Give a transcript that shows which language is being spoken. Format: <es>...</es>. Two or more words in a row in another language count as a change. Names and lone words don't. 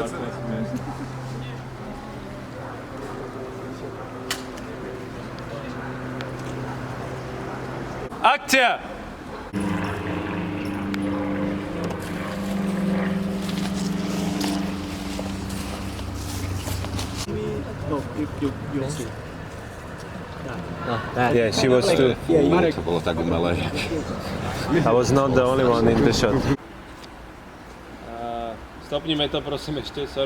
<pl>Akcja!</pl> <en>No, you'll see. Yeah, she was too.</en> <sk>Marek, To bolo tak umelé.</sk> <en>I was not the only one in the shot.</en> <sk>Stopnime to prosím ešte, sorry.</sk>